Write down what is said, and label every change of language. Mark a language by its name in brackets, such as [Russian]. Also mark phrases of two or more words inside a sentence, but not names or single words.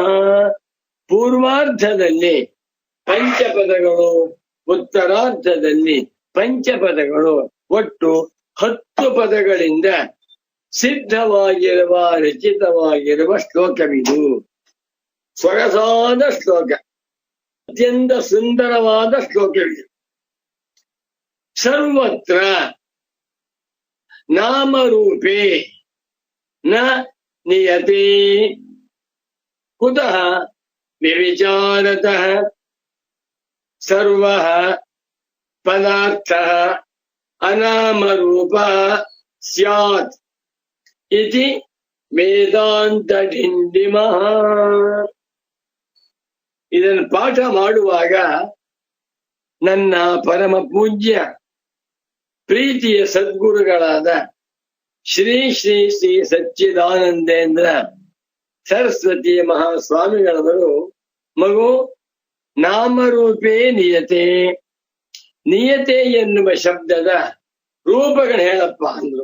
[Kannada] ಪೂರ್ವಾರ್ಧದಲ್ಲಿ ಪಂಚಪದಗಳು, ಉತ್ತರಾರ್ಧದಲ್ಲಿ ಪಂಚಪದಗಳು, ಒಟ್ಟು 10 ಪದಗಳಿಂದ ಸಿದ್ಧವಾಗಿರುವ ರಚಿತವಾಗಿರುವ ಶ್ಲೋಕವಿದು. ಸೊಗಸಾದ ಶ್ಲೋಕ, ಅತ್ಯಂತ ಸುಂದರವಾದ ಶ್ಲೋಕವಿದು. [Sanskrit] ಸರ್ವತ್ರ ನಾಮರೂಪೇ ನ ನಿಯತೆ ಕುತಃ ವ್ಯಭಿಚಾರತಃ ಸರ್ವಃ ಪದಾರ್ಥಃ ಅನಾಮರೂಪ ಸ್ಯಾತ್ ಇತಿ ವೇದಾಂತ ಡಿಂಡಿಮಃ. [Kannada] ಇದನ್ನು ಪಾಠ ಮಾಡುವಾಗ ನನ್ನ ಪರಮ ಪೂಜ್ಯ ಪ್ರೀತಿಯ ಸದ್ಗುರುಗಳಾದ ಶ್ರೀ ಶ್ರೀ ಶ್ರೀ ಸಚ್ಚಿದಾನಂದೇಂದ್ರ ಸರಸ್ವತಿ ಮಹಾಸ್ವಾಮಿಗಳವರು ಮಗು [Sanskrit] ನಾಮರೂಪೇ ನಿಯತೆ, ನಿಯತೆ [Kannada] ಎನ್ನುವ ಶಬ್ದದ ರೂಪಗಳು ಹೇಳಪ್ಪ ಅಂದ್ರು.